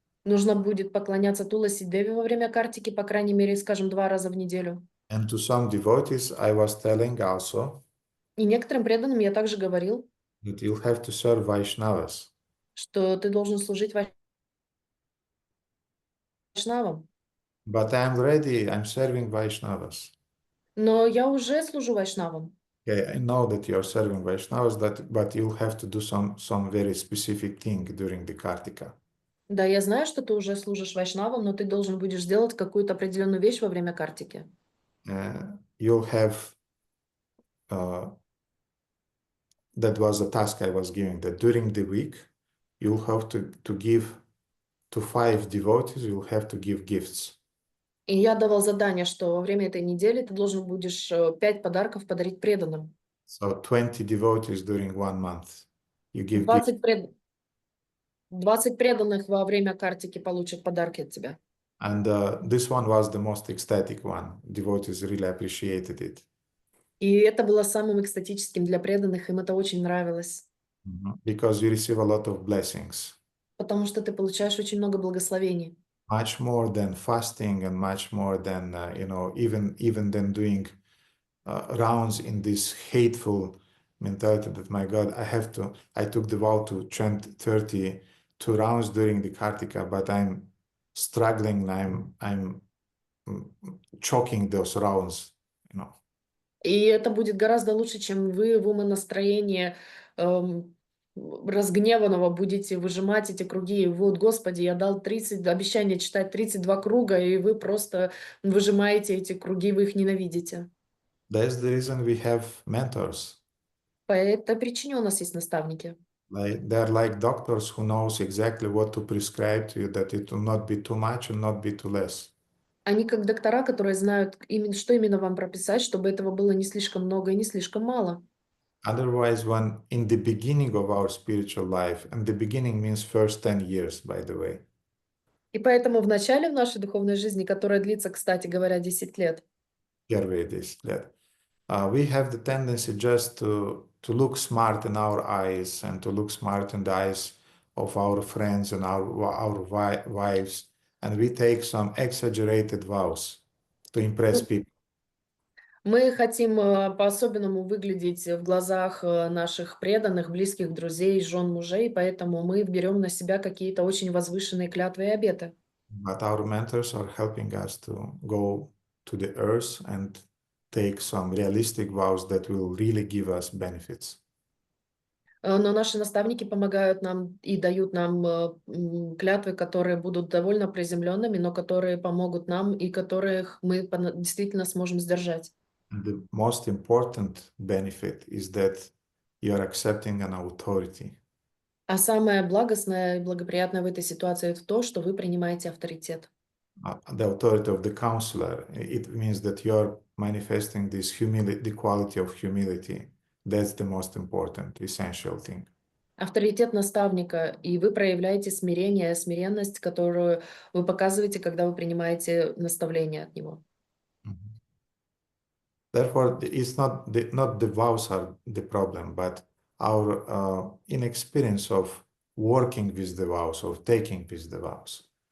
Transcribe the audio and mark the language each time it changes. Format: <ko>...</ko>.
<ru>Нужно будет поклоняться Туласи Деви во время Картики, по крайней мере, скажем, 2 раза в неделю.</ru> <en>And to some devotees, I was telling also</en> <ru>И некоторым преданным я также говорил,</ru> <en>that you'll have to serve Vaishnavas.</en> <ru>что ты должен служить Вайшнавам.</ru> <en>But I'm ready, I'm serving Vaishnavas.</en> <ru>Но я уже служу Вайшнавам.</ru> <en>Okay, I know that you're serving Vaishnavas, but you'll have to do some very specific thing during the Kartika.</en> <ru>Да, я знаю, что ты уже служишь Вайшнавам, но ты должен будешь сделать какую-то определенную вещь во время Картики.</ru> <en>You'll have that was a task I was giving, that during the week, you'll have to give to 5 devotees, you'll have to give gifts.</en> <ru>И я давал задание, что во время этой недели ты должен будешь 5 подарков подарить преданным.</ru> <en>So 20 devotees during 1 month, you give gifts.</en> <ru>20 преданных во время картики получат подарки от тебя.</ru> <en>And this one was the most ecstatic one. Devotees really appreciated it.</en> <ru>И это было самым экстатическим для преданных, им это очень нравилось.</ru> <en>Because you receive a lot of blessings.</en> <ru>Потому что ты получаешь очень много благословений.</ru> <en>Much more than fasting and much more than, even than doing rounds in this hateful mentality that, my God, I took the vow to chant 32 rounds during the Kartika, but I'm struggling, I'm choking those rounds,</en> <ru>И это будет гораздо лучше, чем вы в умонастроении разгневанного будете выжимать эти круги. И вот, Господи, я дал 30 обещания читать 32 круга, и вы просто выжимаете эти круги, вы их ненавидите.</ru> <en>That's the reason we have mentors.</en> <ru>По этой причине у нас есть наставники.</ru> <en>They're like doctors who knows exactly what to prescribe to you, that it will not be too much and not be too less.</en> <ru>Они как доктора, которые знают, что именно вам прописать, чтобы этого было не слишком много и не слишком мало.</ru> <en>Otherwise, when in the beginning of our spiritual life, and the beginning means first 10 years, by the way.</en> <ru>И поэтому в начале в нашей духовной жизни, которая длится, кстати говоря, 10 лет, Первые 10 лет.</ru> <en>We have the tendency just to look smart in our eyes and to look smart in the eyes of our friends and our wives, and we take some exaggerated vows to impress people.</en> <ru>мы хотим по-особенному выглядеть в глазах наших преданных, близких, друзей, жен, мужей, поэтому мы берем на себя какие-то очень возвышенные клятвы и обеты.</ru> <en>But our mentors are helping us to go to the earth and take some realistic vows that will really give us benefits.</en> <ru>Но наши наставники помогают нам и дают нам клятвы, которые будут довольно приземленными, но которые помогут нам и которых мы действительно сможем сдержать.</ru> <en>And the most important benefit is that you are accepting an authority.</en> <ru>А самое благостное и благоприятное в этой ситуации это то, что вы принимаете авторитет.</ru> <en>The authority of the counselor. It means that you're manifesting this humility, the quality of humility. That's the most important, essential thing.</en> <ru>Авторитет наставника, и вы проявляете смирение, смиренность, которую вы показываете, когда вы принимаете наставление от него.</ru> <en>Therefore, it's not the vows are the problem, but our inexperience of working with the vows, of taking with the vows.</en>